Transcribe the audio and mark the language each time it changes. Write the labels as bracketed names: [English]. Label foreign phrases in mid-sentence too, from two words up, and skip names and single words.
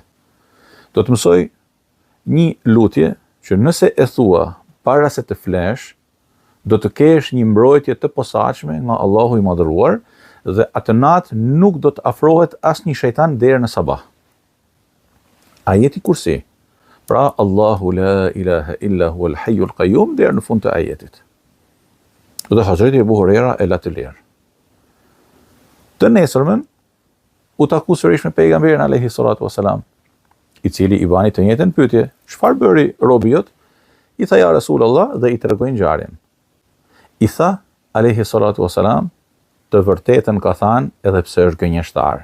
[Albanian] Do të mësoj një lutje që nëse e thua para se të flesh, do të kesh një mbrojtje të posaçme nga Allahu i madhëruar dhe atë natë nuk do të afrohet asnjë shejtan deri në sabah. Ajeti Kursi. Pra [Arabic] الله لا إله إلا هو الحي القيوم [Albanian] deri në fund të ajetit. Dhe Hazreti Ebu Hurera e la të lirë. Të nesërmen u taku sërish me pejgamberin [Arabic] عليه الصلاة والسلام, [Albanian] i cili i bani të njëjtën pyetje, çfarë bëri robi jot? I tha, [Arabic] يا رسول الله, [Albanian] dhe i tregoi ngjarjen. I tha [Arabic] عليه الصلاة والسلام, [Albanian] të vërtetën ka thënë edhe pse është gënjeshtar.